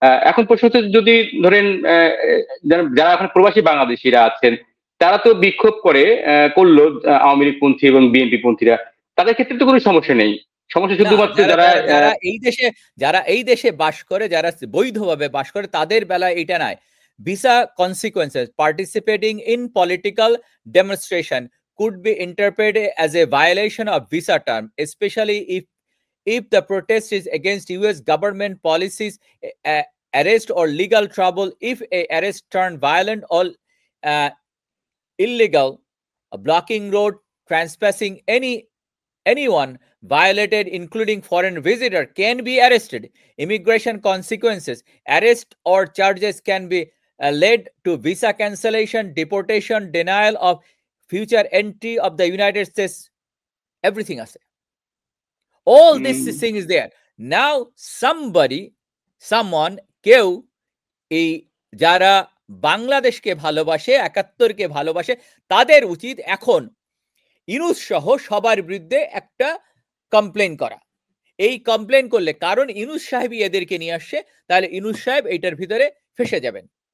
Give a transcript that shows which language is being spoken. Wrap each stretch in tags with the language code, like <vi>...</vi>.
<bn>এখন প্রশ্ন হচ্ছে যদি ধরেন যারা যারা এখন প্রবাসী বাংলাদেশিরা আছেন তারা তো বিক্ষোভ করলো আওয়ামী লীগ পন্থী এবং বিএনপি পন্থীরা, তাদের ক্ষেত্রে তো কোনো সমস্যা নেই, সমস্যা না, শুধুমাত্র যারা যারা যারা যারা এই দেশে বাস করে, যারা বৈধভাবে বাস করে, তাদের বেলায় এটা নাই।</bn> <en>Visa consequences participating in political demonstration could be interpreted as a violation of visa term, especially if the protest is against US government policies, arrest or legal trouble. If a arrest turned violent or uh, illegal, blocking road, trespassing, anyone violated, including foreign visitor, can be arrested. Immigration consequences, arrest or charges can be led to visa cancellation, deportation, denial of future entry of the United States. Everything</en> <bn>আছে,</bn> <en>all this thing is there. Now someone</en> <bn>কেউ এই যারা বাংলাদেশকে ভালোবাসে, ৭১কে ভালোবাসে, তাদের উচিত এখন ইউনূস সহ সবার বিরুদ্ধে একটা কমপ্লেন করা। এই কমপ্লেন করলে, কারণ ইউনূস সাহেবই এদেরকে নিয়ে আসছে, তাহলে ইউনূস সাহেব এইটার ভিতরে ফেসে যাবেন।</bn>